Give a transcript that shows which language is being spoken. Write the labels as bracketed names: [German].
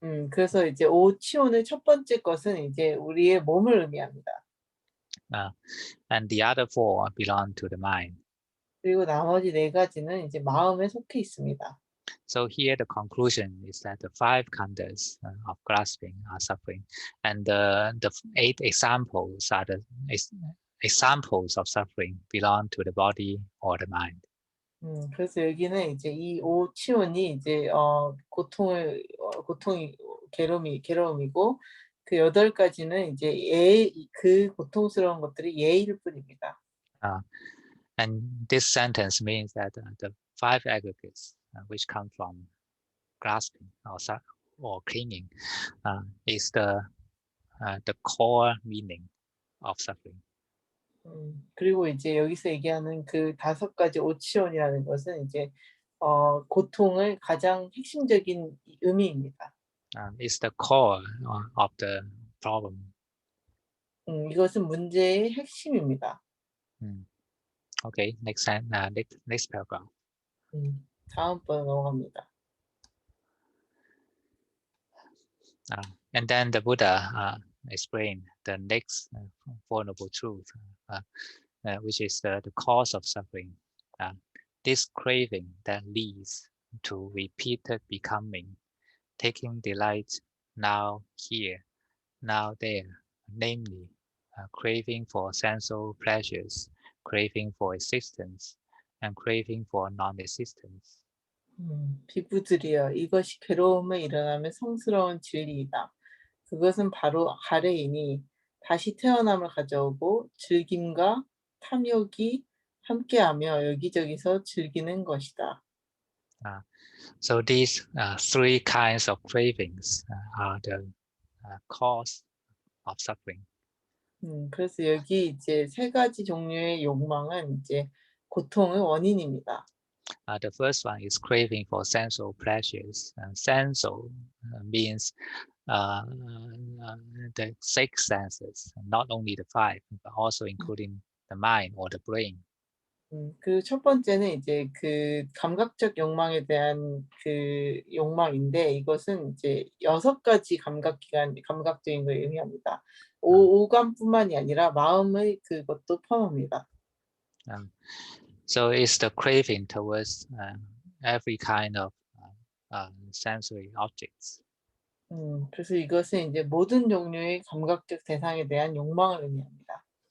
[Korean] 그래서 이제 오치온의 첫 번째 것은 이제 우리의 몸을 의미합니다. [English] And the other 4 belong to the mind. [Korean] 그리고 나머지 4가지는 이제 마음에 속해 있습니다. [English] So here the conclusion is that the 5 khandhas of grasping are suffering, and the 8 examples are the examples of suffering belong to the body or the mind. [Korean] 그래서 여기는 이제 이 오치온이 이제 고통이 괴로움이고 그 8가지는 이제 그 고통스러운 것들이 예일 뿐입니다. [English] And this sentence means that the 5 aggregates which come from grasping or clinging is the core meaning of suffering. [Korean] 그리고 이제 여기서 얘기하는 그 5가지 오치온이라는 것은 이제 고통의 가장 핵심적인 의미입니다. [English] It's the core of the problem. [Korean] 이것은 문제의 핵심입니다. [English] Okay, next paragraph. [Korean] 다음번 넘어갑니다. [English] And then the Buddha explained the next Four Noble Truth, which is the cause of suffering. This craving that leads to repeated becoming, taking delight now here, now there, namely, craving for sensual pleasures, craving for existence, and craving for non-existence. [Korean] 비구들이여, 이것이 괴로움에 일어나면 성스러운 진리이다. 그것은 바로 가래이니 다시 태어남을 가져오고 즐김과 탐욕이 함께하며 여기저기서 즐기는 것이다. [English] So these 3 kinds of cravings are the cause of suffering. [Korean] 그래서 여기 이제 3가지 종류의 욕망은 이제 고통의 원인입니다. [English] The first one is craving for sensual pleasures. Sensual means the 6 senses, not only the 5, but also including the mind or the brain. [Korean] 그 첫 번째는 이제 그 감각적 욕망에 대한 그 욕망인데 이것은 이제 6가지 감각적인 걸 의미합니다. 오감뿐만이 아니라 마음의 그것도 포함합니다. [English] So it's the craving towards every kind of sensory objects. [Korean] 그래서 이것은 이제 모든 종류의 감각적 대상에 대한 욕망을 의미합니다.